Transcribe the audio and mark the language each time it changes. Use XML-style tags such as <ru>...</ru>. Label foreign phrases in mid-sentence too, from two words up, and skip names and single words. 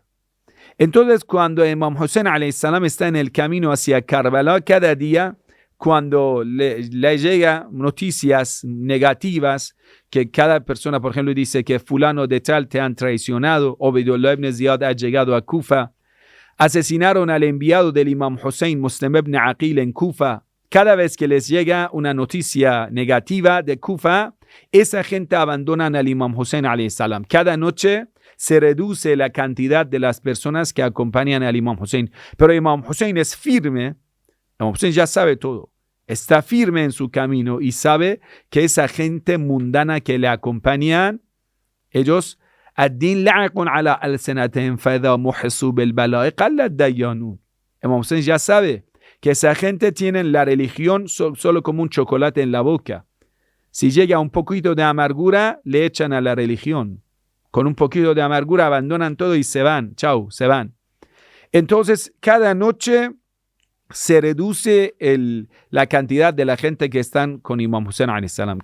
<es>Entonces, cuando Imam Hussein</es> <ar>عليه السلام</ar> <es>está en el camino hacia Karbala, cada día, cuando le llega noticias negativas, que cada persona, por ejemplo, dice que fulano de tal te han traicionado, Ubaydullah ibn Ziyad ha llegado a Kufa, asesinaron al enviado del Imam Hussein, Muslim ibn Aqil, en Kufa. Cada vez que les llega una noticia negativa de Kufa, esa gente abandona al Imam Hussein</es> <ar>عليه السلام.</ar> <es>Cada noche se reduce la cantidad de las personas que acompañan al Imam Hussein. Pero Imam Hussein es firme. Imam Hussein ya sabe todo. Está firme en su camino y sabe que esa gente mundana que le acompañan, ellos,</es> <ar>الدين لعق على ألسنتهم فإذا محسوا بالبلاء قل الديانون.</ar> <es>Imam Hussein ya sabe que esa gente tiene la religión solo como un chocolate en la boca. Si llega un poquito de amargura, le echan a la religión. Con un poquito de amargura abandonan todo y se van. Chao, se van. Entonces, cada noche se reduce la cantidad de la gente que están con Imam Hussein</es> <ar>عليه السلام.</ar>